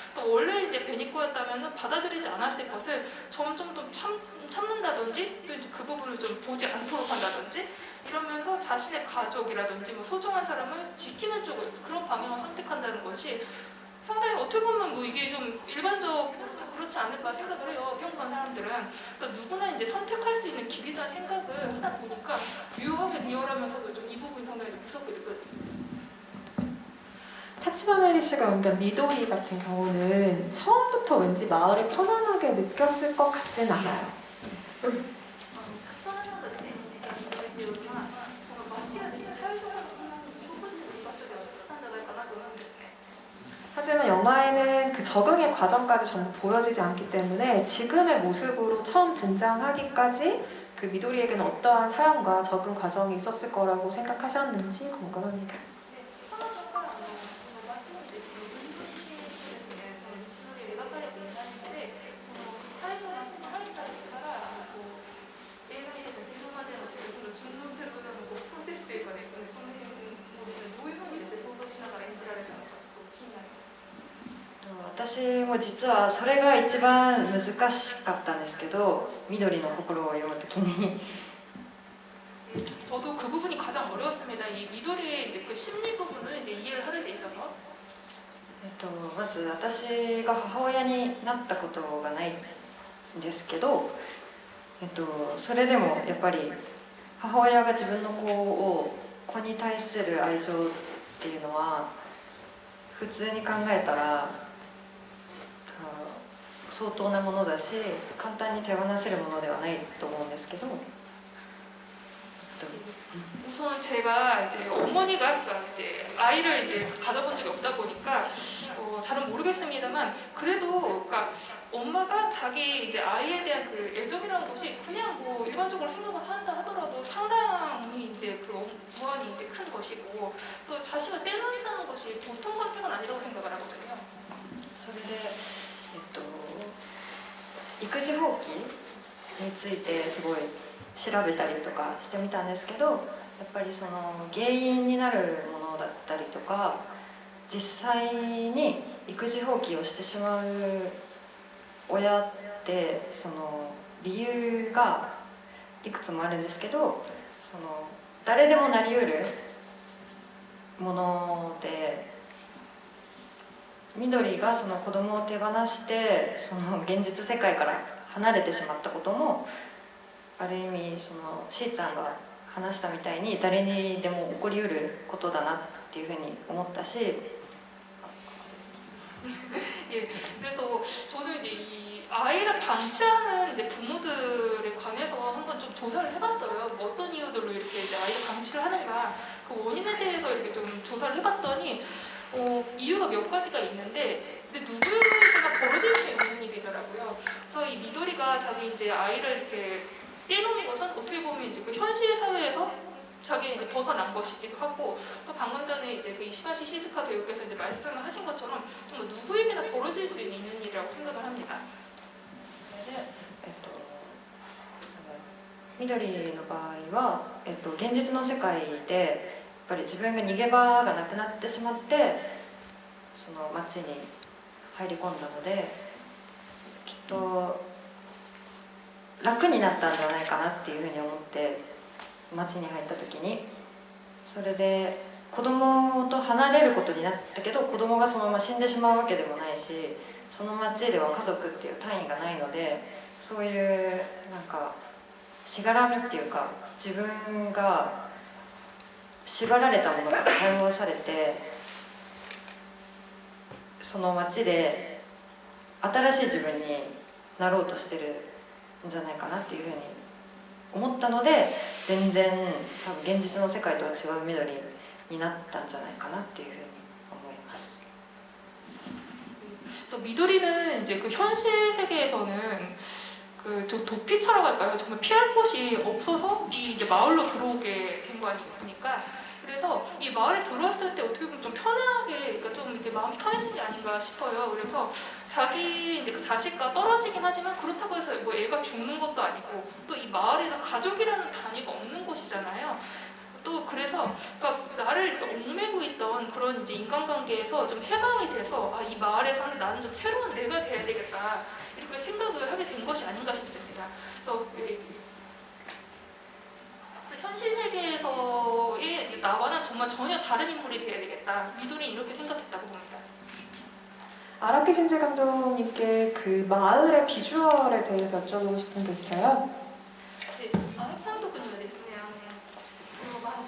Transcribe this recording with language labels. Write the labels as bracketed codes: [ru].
[ko] 또 원래 이제 베니코였다면 받아들이지 않았을 것을 점점 더 참는다든지, 또 이제 그 부분을 좀 보지 않도록 한다든지, 이러면서 자신의 가족이라든지 뭐 소중한 사람을 지키는 쪽을, 그런 방향을 선택한다는 것이 상당히 어떻게 보면 뭐 이게 좀 일반적으로 그렇지 않을까 생각을 해요. 평범한 사람들은. 그러니까 누구나 이제 선택할 수 있는 길이다 생각을 하다 보니까 리얼하면서도 좀 이 부분이 상당히 좀 무섭게 느껴졌어요. 타치바메리 씨가 연기한 미도리 같은 경우는 처음부터 왠지 마을을 편안하게 느꼈을 것 같진 않아요. [ja] たくさんの方ですね、時間にいただいているような、この街がですね、最初からそんなに居心地のいい場所ではなかったんじゃないかなと思うんですね。 [ko] 하지만 영화에는 그 적응의 과정까지 전부 보여지지 않기 때문에 지금의 모습으로 처음 등장하기까지 그 미도리에게는 어떠한 사연과 적응 과정이 있었을 거라고 생각하셨는지 궁금합니다. [ja] 彼女がこの街にですね、乗り越しですね、その道のりが描かれていないので、その最初街に入った時からこう映画に出た自分までのですね、その順応することのこうプロセスというかですね、その辺もですね、どういうふうにですね、想像しながら演じられたのかちょっと気になります。私も実はそれが一番難しかったんですけど、緑の心を読むときに [ko] 저도 그 부분이 가장 어려웠습니다. 이 미도리의 이제 그 심리 부분을 이제 이해를 하는 데 있어서 [ja] まず私が母親になったことがないんですけど、それでもやっぱり母親が自分の子に対する愛情っていうのは普通に考えたら相当なものだし、簡単に手放せるものではないと思うんですけど、 [ko] 우선 제가 이제 어머니가 그러니까 이제 아이를 이제 가져본 적이 없다 보니까 잘은 모르겠습니다만 그래도 그러니까 엄마가 자기 이제 아이에 대한 그 애정이라는 것이 그냥 뭐 일반적으로 생각을 한다 하더라도 상당히 이제 그 무한히 이제 큰 것이고 또 자식을 떼놓는다는 것이 보통 선택은 아니라고 생각을 하거든요. [ja] それで、育児放棄についてすごい調べたりとかしてみたんですけど、やっぱりその原因になるものだったりとか、実際に育児放棄をしてしまう親ってその理由がいくつもあるんですけど、その誰でもなりうるもので、緑がその子供を手放してその現実世界から離れてしまったこともある意味そのしーちゃんが話したみたいに誰にでも起こりうることだなっていうふうに思ったし [ko] 예, 그래서 저는 이제 이 아이를 방치하는 이제 부모들에 관해서 한번 좀 조사를 해봤어요. 뭐 어떤 이유들로 이렇게 이제 아이를 방치를 하는가 그 원인에 대해서 이렇게 좀 조사를 해봤더니 이유가 몇 가지가 있는데 근데 누구에게나 벌어질 수 있는 일이더라고요. 그래서 이 미도리가 자기 이제 아이를 이렇게 떼놓은 것은 어떻게 보면 이제 그 현실 사회에서 자기 이제 벗어난 것이기도 하고 또 방금 전에 이제 그 이시바시 시즈카 배우께서 이제 말씀을 하신 것처럼 정말 누구에게나 벌어질 수 있는 일이라고 생각을 합니다. [ja] 緑の場合は、現実の世界でやっぱり自分が逃げ場がなくなってしまってその街に入り込んだので、きっと楽になったんではないかなっていうふうに思って街に入った時に、それで子供と離れることになったけど子供がそのまま死んでしまうわけでもないし、その街では家族っていう単位がないので、そういうなんかしがらみっていうか自分が縛られたものが解放されて、その街で新しい自分になろうとしてるんじゃないかなっていうふうに思ったので、全然多分現実の世界とは違う緑になったんじゃないかなっていうふうに思います。 [ko] 그래서 미도리는 이제 그 현실 세계에서는 그 도피처라고 할까요? 정말 피할 곳이 없어서 이 이제 마을로 들어오게 된 거 아니겠습니까? 그래서 이 마을에 들어왔을 때 어떻게 보면 좀 편하게, 그러니까 좀 이렇게 마음이 편해진 게 아닌가 싶어요. 그래서 자기 이제 그 자식과 떨어지긴 하지만 그렇다고 해서 뭐 애가 죽는 것도 아니고 또 이 마을에서 가족이라는 단위가 없는 곳이잖아요. 또 그래서 그러니까 나를 이렇게 얽매고 있던 그런 이제 인간관계에서 좀 해방이 돼서 이 마을에 사는 나는 좀 새로운 내가 돼야 되겠다 이렇게 생각을 하게 된 것이 아닌가 싶습니다. 그래서 현실 세계에서의 나와는 정말 전혀 다른 인물이 돼야 되겠다. 미도리는 이렇게 생각했다고 봅니다. 아라키 신재 감독님께 그 마을의 비주얼에 대해서 여쭤보고 싶은 게 있어요. [ja] で、荒木監督にはですね、この